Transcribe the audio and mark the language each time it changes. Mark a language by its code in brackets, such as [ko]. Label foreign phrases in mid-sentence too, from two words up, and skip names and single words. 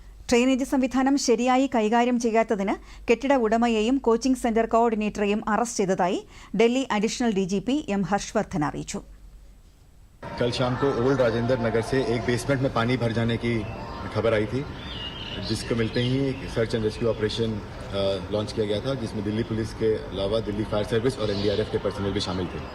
[ml] ഡ്രെയിനേജ് സംവിധാനം ശരിയായി കൈകാര്യം ചെയ്യാത്തതിന് കെട്ടിട ഉടമയെയും [en] coaching centre [ml] കോർഡിനേറ്ററെയും അറസ്റ്റ് ചെയ്തതായി ഡൽഹി അഡീഷണൽ DGP M. हर्षवर्धन അറിയിച്ചു. [hi] कल शाम को ओल्ड राजेंद्र नगर से एक बेसमेंट में पानी भर जाने की खबर आई थी, जिसको मिलते ही एक [en] search and rescue operation launch [hi] किया गया था, जिसमें दिल्ली पुलिस के अलावा दिल्ली फायर सर्विस और NDRF के पर्सनल भी शामिल थे.